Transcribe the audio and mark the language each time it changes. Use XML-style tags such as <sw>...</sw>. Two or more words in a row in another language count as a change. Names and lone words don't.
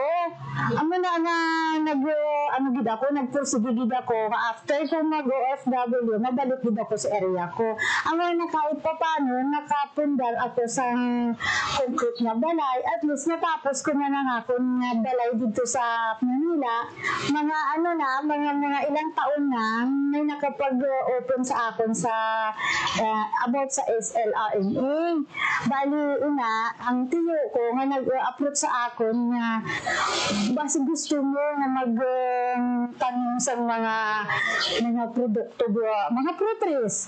<hil>Ang nagpursige gid ako after ko mag-OFW, mabalik gid ako sa area ko. Ang na kahit pa paano, nakapundar ako sa concrete na balay,</hil> <en>at least</en> <hil>natapos ko na akong balay dito sa Manila. Mga ilang taon na may nakapag-open sa akon sa about sa SLRMA. Bali, ang tiyo ko nga nag-approach sa akon nga basta gusto mo nga magtanong sa mga produkto, mga fruiteries.</hil>